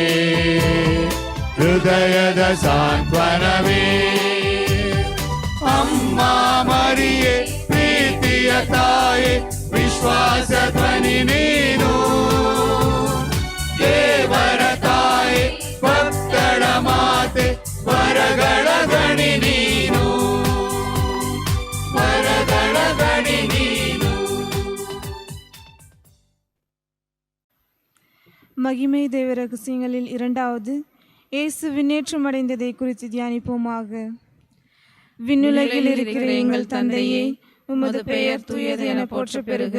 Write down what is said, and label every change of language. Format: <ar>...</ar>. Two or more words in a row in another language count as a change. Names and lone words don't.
<kn>ಹೃದಯದ ಸಾಂತ್ವನವೇ ಅಮ್ಮ ಮರಿಯೇ ಪ್ರೀತಿಯ ತಾಯೇ ವಿಶ್ವಾಸ ಧ್ವನಿ ನೀನು ದೇವರ ತಾಯೇ ಭಕ್ತರ ಮಾತೆ ವರಗಳ ಗಣಿ ನೀನು ವರಗಳ ಗಣಿ ನೀನು.</kn> <ta>மகிமை தேவ ரகசியங்களில் இரண்டாவது இயேசு விண்ணேற்றம் அடைந்ததை குறித்து தியானிப்போமாக. விண்ணுலகில் இருக்கிற எங்கள் தந்தையே, உமது பெயர் தூயது என போற்ற பெறுக.</ta>